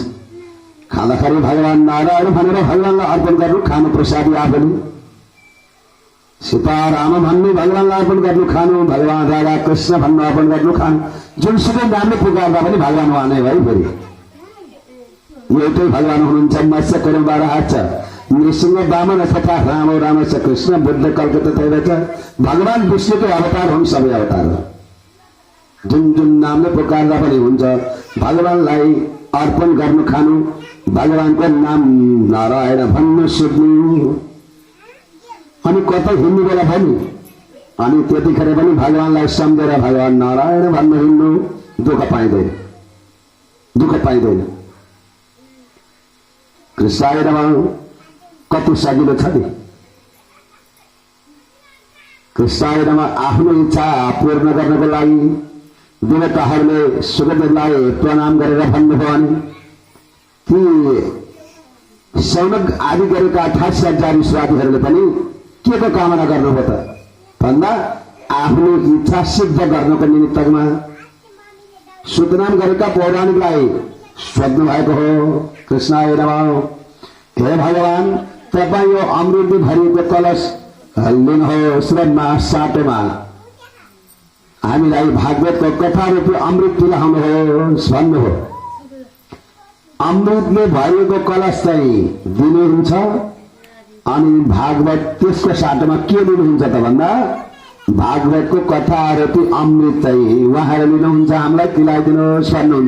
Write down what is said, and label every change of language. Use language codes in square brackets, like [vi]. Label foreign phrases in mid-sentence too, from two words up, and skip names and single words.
[ne] खाँदाखेरि भगवान नारायण भनेर भगवानलाई अर्पण गर्नु, खानु प्रसादी आफूले। सीताराम भन्नु भगवानलाई अर्पण गर्नु खानु, भगवान राधा कृष्ण भन्नु अर्पण गर्नु खानु। जुनसुकै नामले पुकार्दा पनि भगवान उहाँ नै भयो। फेरि एउटै भगवान हुनुहुन्छ। [sa] मत्स्य कुर्म वराह नृसिंह वामन तथा राम राम च कृष्ण बुद्ध कल्कत्ता तैरथ। [ne] भगवान विष्णुको अवतार हुन्, सबै अवतार हो। जुन जुन नामले पुकार्दा पनि हुन्छ। भगवानलाई अर्पण गर्नु खानु, भगवानको नाम नारायण भन्नु सुन्नु। अनि कतै हिँड्नु बेला पनि अनि त्यतिखेर पनि भगवानलाई सम्झेर भगवान नारायण भन्नु हिँड्नु। दुःख पाइँदैन, दुःख पाइँदैन। [sa] कृष्णाय नमः [ne] कति सजिलो छ नि। [sa] कृष्णाय नमः [ne] आफ्नो इच्छा पूर्ण गर्नको लागि देवताहरूले सुखदेवलाई प्रणाम गरेर भन्नुभयो भने ती सौनक आदि गरेका 28,000 स्वादीहरूले पनि के को कामना गर्नुभयो त भन्दा आफ्नो इच्छा सिद्ध गर्नको निमित्तमा सुदनाम गरेका पौराणिकलाई सोध्नु भएको हो। [sa] कृष्णाय नमः। [ne] हे भगवान, तपाईँ यो अमृतले भरिएको कलश लिनुहोस् र साटोमा हामीलाई भागवतको कथा रूपी अमृत पिलाउनुहोस् भन्नुभयो। अमृतले भरिएको कलश चाहिँ दिनुहुन्छ अनि भागवत त्यसको साटोमा के लिनुहुन्छ त भन्दा भागवतको कथा रूपी अमृत चाहिँ उहाँले लिनुहुन्छ, हामीलाई पिलाइदिनुहोस् भन्नुहुन्छ।